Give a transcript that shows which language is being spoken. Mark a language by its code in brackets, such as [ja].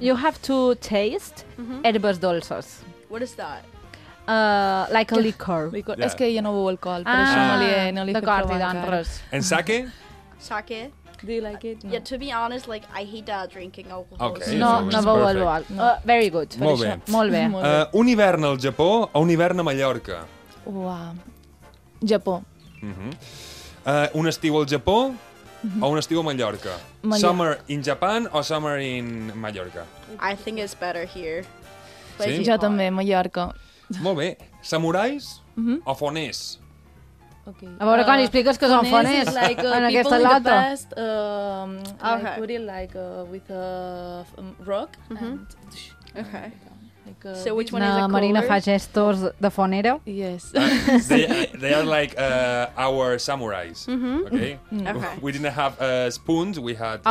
[en] You have to taste herbes dolces. What is that? Like a liquor. Yeah. [ca] És que ella no beu alcohol, per això no li he fet provar. D'acord, i d'an res. En sake? Sake. [en] Do you like it? No. Yeah, to be honest, like, I hate drinking alcohol. Okay, [ca] no, no beu alcohol. [en] No. Very good. [ca] Molt bé. Molt bé. Un hivern al Japó o un hivern a Mallorca? Japó. Un estiu al Japó o un estiu a Mallorca? [en] Summer in Japan [ca] o [en] summer in Mallorca? I think it's better here. [ca] Sí? Jo també, Mallorca. Molt bé. Samurais o foners? Okay. A veure, quan expliques que són foners [en] like, [ca] en aquesta lata. [en] People in the past like, put it like, with a rock. Okay. Like, so which one is cooler? [ca] Marina fa gestos de fonera. [en] Yes. They are like our samurais. Okay. We didn't have spoons, we had